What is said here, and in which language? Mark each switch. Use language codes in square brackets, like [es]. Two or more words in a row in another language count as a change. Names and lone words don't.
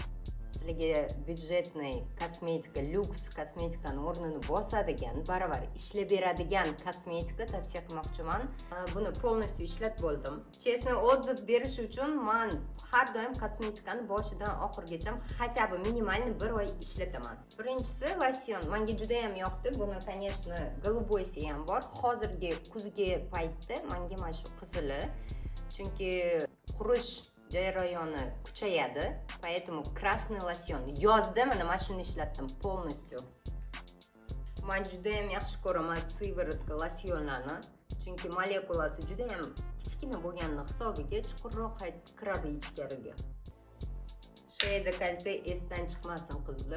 [uz] Sizlarga byudjetniy kosmetika, lyuks kosmetikani o'rnini bosadigan, baravar ishlab beradigan kosmetika tavsiya qilmoqchiman. Buni полностью ishlatib bo'ldim. Честно, отзыв berish uchun men har doim kosmetikani boshidan oxirigacha [ru] хотя бы [uz] minimalni 1 oy ishlataman. Birinchisi losyon. Menga juda ham yoqdi. Buni, [ru] конечно, голубойsi [uz] ham bor. Hozirgi kuzgi paytda menga mana shu qizili. Chunki qurish jarayoni kuchayadi. [ru] Поэтому красный лосьон. [uz] Yozda mana shuni ishlatdim полностью. Men juda ham yaxshi ko'raman sivorotka losyonlarni. Chunki molekulasi juda ham kichkina bo'lgani hisobiga chuqurroq kiradi ichkariga. Shey dekolte esdan chiqmasin qizlar.